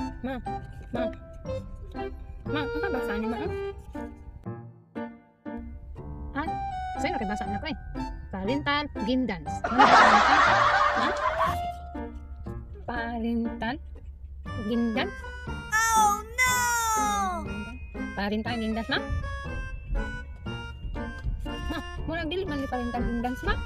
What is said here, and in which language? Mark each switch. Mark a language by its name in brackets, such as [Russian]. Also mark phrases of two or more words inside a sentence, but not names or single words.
[Filipino] Ma. Ma. Ma, ano basa niyo, ma? [Cebuano] Ha? Sa'yo nakibasa na ko eh. [English] Parental guidance. Ha? Parental guidance? Oh no! Parental guidance, ma? [Cebuano] Ma, murag dili man ni [English] parental guidance, [Cebuano] ma?